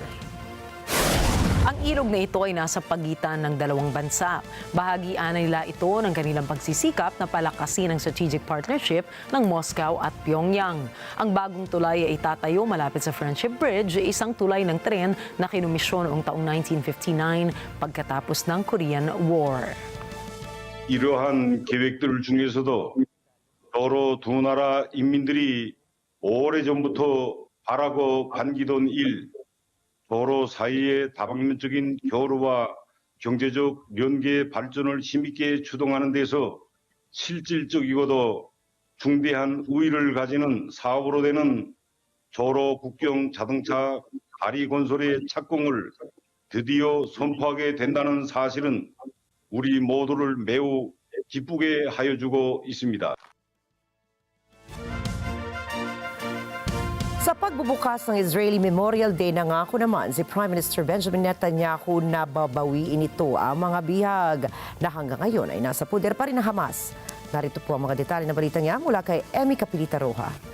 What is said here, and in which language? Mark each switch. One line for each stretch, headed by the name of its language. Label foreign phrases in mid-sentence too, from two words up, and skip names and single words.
Filipino: Ang ilog na ito ay nasa pagitan ng dalawang bansa. Bahagian nila ito ng kanilang pagsisikap na palakasin ang
English: strategic partnership
Filipino: ng Moscow at Pyongyang. Ang bagong tulay ay itatayo malapit sa Friendship Bridge, isang tulay ng tren na kinumisyon noong taong 1959 pagkatapos ng Korean War.
Korean: 이러한 계획들 중에서도 서로 두 나라 인민들이 오래전부터 바라고 반기던 일, 서로 사이의 다방면적인 교류와 경제적 연계 발전을 힘있게 주동하는 데서 실질적이고도 중대한 우위를 가지는 사업으로 되는 조로 국경 자동차 다리 건설의 착공을 드디어 선포하게 된다는 사실은 우리 모두를 매우 기쁘게 하여주고 있습니다.
Filipino: Sa pagbubukas ng Israeli Memorial Day, nangako naman si
English: Prime Minister
Filipino: Benjamin Netanyahu na babawiin ito ang mga bihag na hanggang ngayon ay nasa puder pa rin ng Hamas. Narito po ang mga detalye ng balita niya mula kay Emmy Capilita Roja.